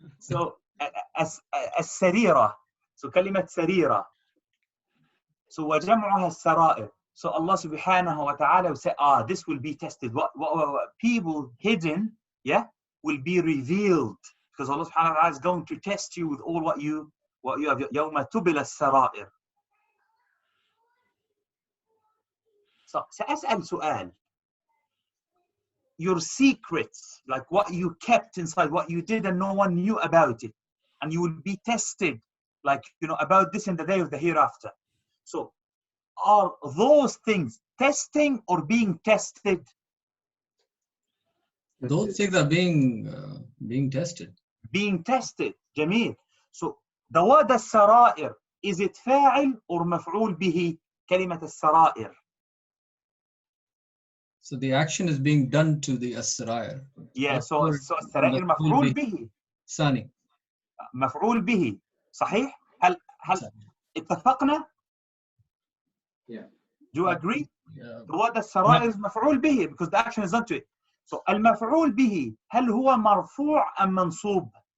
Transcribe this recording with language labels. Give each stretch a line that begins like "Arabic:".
Arabic: So السريرة. So كلمة سريرة. So وجمعها السرائر.
English: So Allah subhanahu wa ta'ala will say, this will be tested. What people hidden, will be revealed. Because Allah subhanahu wa ta'ala is going to test you with all what you have.
Arabic: يَوْمَ تُبِلَ السَّرَائِرِ. So سأسأل سؤال.
English: Your secrets, like what you kept inside, what you did and no one knew about it, and you will be tested, like, about this in the day of the hereafter. So are those things testing or being tested? Those things are being tested. Being tested.
Arabic: جميل.
English: So the word السرائر, is it فاعل or مفعول به?
Arabic: كلمة السرائر.
English: So the action is being done to the as-sarair.
Arabic: Yeah, so السرائر مفعول به. ثاني. مفعول به. صحيح؟ هل اتفقنا؟
English: Yeah. Do you agree? Yeah. The word السرائر is مفعول به because the action is done to it.
Arabic: So المفعول به هل هو مرفوع أم منصوب؟